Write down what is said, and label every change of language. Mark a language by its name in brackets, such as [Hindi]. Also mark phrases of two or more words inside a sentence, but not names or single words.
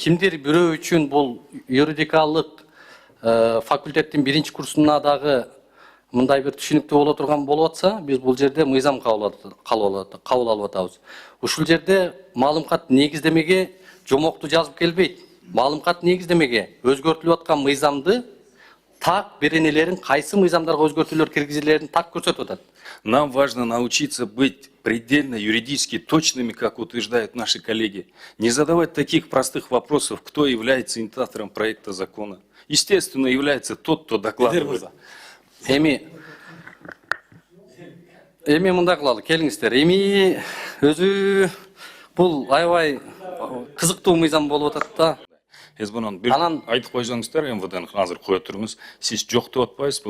[Kyrgyz] Кимдир бирөө үчүн бул юридикалык факультеттин 1-курсуна дагы мындай бир түшүнүктүү боло турган болуп атса, биз бул жерде мыйзам кабыл алып атабыз. Ушул жерде маалымат негиздемеге жомокту жазып келбейт. Маалымат негиздемеге өзгөртүлүп аткан мыйзамды так беренелерин кайсы мыйзамдарга өзгөртүүлөр киргизилерин так көрсөтүп атат. [Russian] Нам важно научиться быть предельно юридически точными, как утверждают наши коллеги. Не задавать таких простых вопросов, кто является инициатором проекта закона. Естественно, является тот, кто докладывает. [Kyrgyz] Эми мындай кылалы, келиңиздер. Эми өзү бул аябай кызыктуу мыйзам болуп атат да. Эсбонон бир айтып койсоңуздар, МВДны азыр кое туруңуз. Сиз жок деп атпайсызбы?